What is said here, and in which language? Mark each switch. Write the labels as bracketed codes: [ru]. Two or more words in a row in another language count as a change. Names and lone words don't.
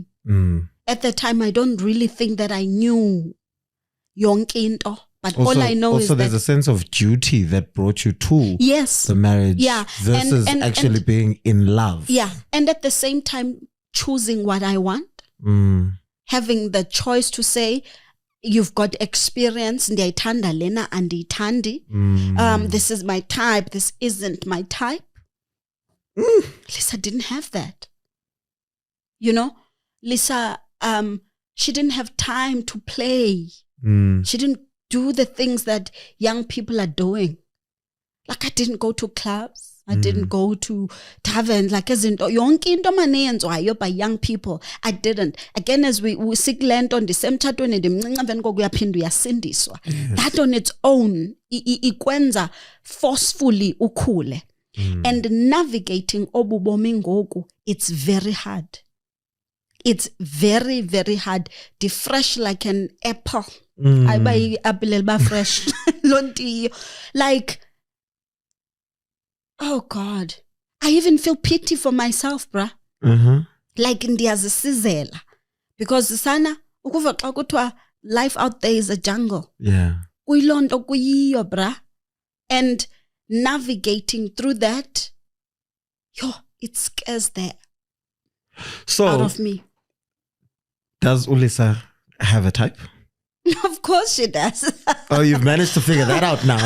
[en] At the time, I don't really think that I knew [xh] yonke into. [en] But also, all I know is that... Also, there's a sense of duty that brought you to the marriage versus actually being in love. Yeah. And at the same time, choosing what I want. Having the choice to say, you've got experience, [xh] ndiyayithanda lena andiyithandi. [en] This is my type, this isn't my type. Lisa didn't have that. You know, Lisa, she didn't have time to play. She didn't do the things that young people are doing. Like I didn't go to clubs. I didn't go to taverns. Like as in [xh] yonke into manenzwayo [en] by young people. I didn't. Again, as we sick on the same [xh] chatweni ndimncinci emveni koku uyaphinda uyasindiswa. [en] That on its own ikwenza forcefully ukhule. And navigating [xh] obubomi ngoku, [en] it's very hard. It's very, very hard. The fresh like an apple. I buy apple elba fresh. Like, oh God. I even feel pity for myself, bruh. Like ndiyazisizela. Because sana, [xh] ukuva xa kuthiwa [en] life out there is a jungle. Yeah. [xh] Kuyilonto kuyiyo, [en] bruh. And navigating through that, it scares the out of me. Does Ulisa have a type? Of course she does. Oh, you've managed to figure that out now.